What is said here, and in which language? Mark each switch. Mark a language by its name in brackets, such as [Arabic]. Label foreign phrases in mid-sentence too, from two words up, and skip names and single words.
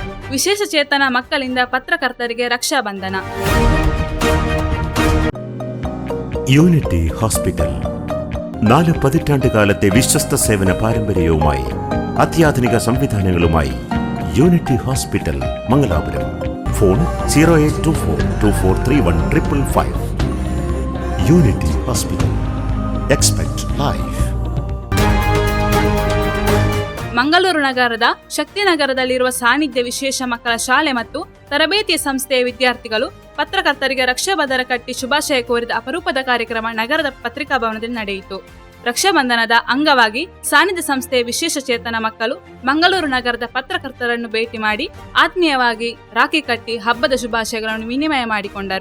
[Kannada] ವಿಶೇಷ ಚೇತನ ಮಕ್ಕಳಿಂದ ಪತ್ರಕರ್ತರಿಗೆ ರಕ್ಷಾಬಂಧನ. [Malayalam] യൂണിറ്റി ഹോസ്പിറ്റൽ 4 പതിറ്റാണ്ടുകാലത്തെ വിശ്വസ്ത സേവന പാരമ്പര്യവുമായി അത്യാധുനിക സംവിധാനങ്ങളുമായി യൂണിറ്റി ഹോസ്പിറ്റൽ മംഗലാപുരം. ഫോൺ 0824243155. യൂണിറ്റി ഹോസ്പിറ്റൽ. [English] Expect Life. [Kannada] ಮಂಗಳೂರು ನಗರದ ಶಕ್ತಿನಗರದಲ್ಲಿರುವ ಸಾನ್ನಿಧ್ಯ ವಿಶೇಷ ಮಕ್ಕಳ ಶಾಲೆ ಮತ್ತು ತರಬೇತಿ ಸಂಸ್ಥೆಯ ವಿದ್ಯಾರ್ಥಿಗಳು ಪತ್ರಕರ್ತರಿಗೆ ರಕ್ಷಾಬಂಧನ ಕಟ್ಟಿ ಶುಭಾಶಯ ಕೋರಿದ ಅಪರೂಪದ ಕಾರ್ಯಕ್ರಮ ನಗರದ ಪತ್ರಿಕಾ ಭವನದಲ್ಲಿ ನಡೆಯಿತು. ರಕ್ಷಾಬಂಧನದ ಅಂಗವಾಗಿ ಸಾನ್ನಿಧ್ಯ ಸಂಸ್ಥೆಯ ವಿಶೇಷ ಚೇತನ ಮಕ್ಕಳು ಮಂಗಳೂರು ನಗರದ ಪತ್ರಕರ್ತರನ್ನು ಭೇಟಿ ಮಾಡಿ ಆತ್ಮೀಯವಾಗಿ ರಾಖಿ ಕಟ್ಟಿ ಹಬ್ಬದ ಶುಭಾಶಯಗಳನ್ನು ವಿನಿಮಯ ಮಾಡಿಕೊಂಡರು.